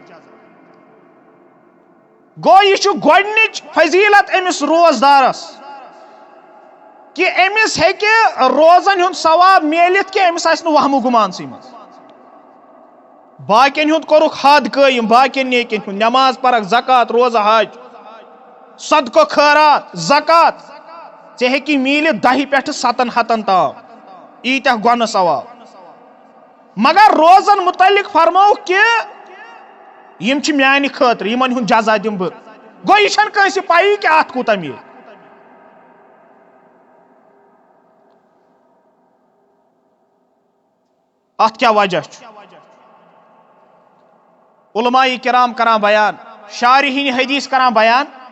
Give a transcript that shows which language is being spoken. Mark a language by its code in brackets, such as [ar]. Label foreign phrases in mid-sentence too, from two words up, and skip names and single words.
[ks] گو یہ گۄڈنِچ فضیلت امس روزدارس کہ امس ہیکہ روزن ہند ثواب میلت کہ امس آسہ نہٕ وہم و گمان سی مز باقین ہند کورک حد قائم باقین نیکین ہند نماز پرک زکات روزہ حج صدقہ خیرات زکات ژے ہیکی میلت 10 پٮ۪ٹھ 7 ہتن تام ایتہ گۄنہٕ ثواب مگر روزن متعلق فرمو کہ یم چھ میانہ خاطر یمن ہند جزا دم بہ گو یہ چھن کٲنٛسہِ پایی کہ ات کوٗتاہ میل ات کیا وجہ چھ علماء کرام کران بیان شارحین حدیث کران بیان